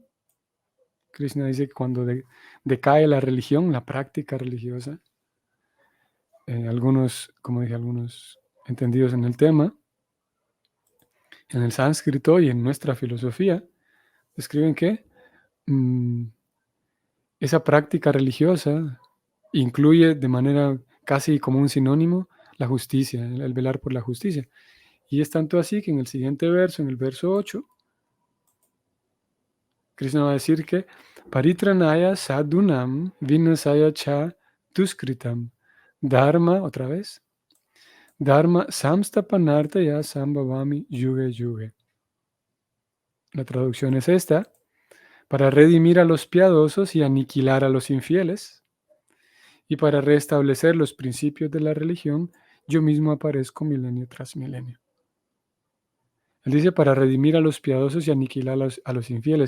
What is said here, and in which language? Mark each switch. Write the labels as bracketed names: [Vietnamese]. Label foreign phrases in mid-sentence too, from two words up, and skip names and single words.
[Spanish] Krishna dice que cuando decae la religión, la práctica religiosa, algunos, como dije, algunos entendidos en el tema, en el sánscrito y en nuestra filosofía, describen que mm, esa práctica religiosa incluye de manera casi como un sinónimo la justicia, el velar por la justicia. Y es tanto así que en el siguiente verso, en el verso 8, Krishna va a decir que [Sanskrit] परित्राणाय साधूनां विनाशाय च दुष्कृताम्. [Spanish] Dharma, otra vez. [Sanskrit] धर्म संस्थापनार्थाय सम्भवामि युगे युगे. [Spanish] La traducción es esta: para redimir a los piadosos y aniquilar a los infieles, y para restablecer los principios de la religión, yo mismo aparezco milenio tras milenio. Él dice para redimir a los piadosos y aniquilar a los infieles.